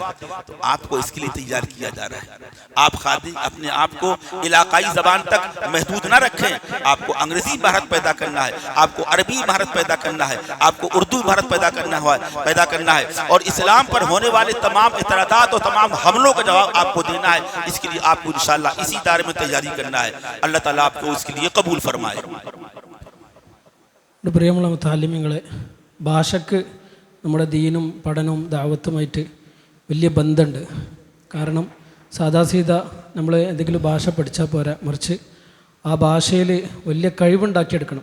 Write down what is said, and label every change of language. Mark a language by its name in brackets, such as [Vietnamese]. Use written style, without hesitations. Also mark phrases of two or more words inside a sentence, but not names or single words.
[Urdu] تو آپ کو اس کے لیے تیار کیا جا رہا ہے۔ آپ خادم اپنے آپ کو علاقائی زبان تک محدود نہ رکھیں، آپ کو انگریزی مہارت پیدا کرنا ہے، آپ کو عربی مہارت پیدا کرنا ہے، آپ کو اردو مہارت پیدا کرنا ہے، اور اسلام پر ہونے والے تمام اعتراضات اور تمام حملوں کا جواب آپ کو دینا ہے۔ اس کے لیے آپ کو انشاءاللہ اسی دائرے میں تیاری کرنا ہے۔ اللہ تعالیٰ آپ کو اس کے لیے قبول فرمائے۔ [Malayalam] പ്രിയമുള്ള മുത്തഅല്ലിമീങ്ങളെ, ഭാഷയ്ക്ക് നമ്മുടെ ദീനും പഠനവും ദഅവത്തുമായിട്ട് വലിയ ബന്ധമുണ്ട്. കാരണം സാദാസീദാ നമ്മൾ എന്തെങ്കിലും ഭാഷ പഠിച്ചാൽ പോരാ, മറിച്ച് ആ ഭാഷയിൽ വലിയ കഴിവുണ്ടാക്കിയെടുക്കണം.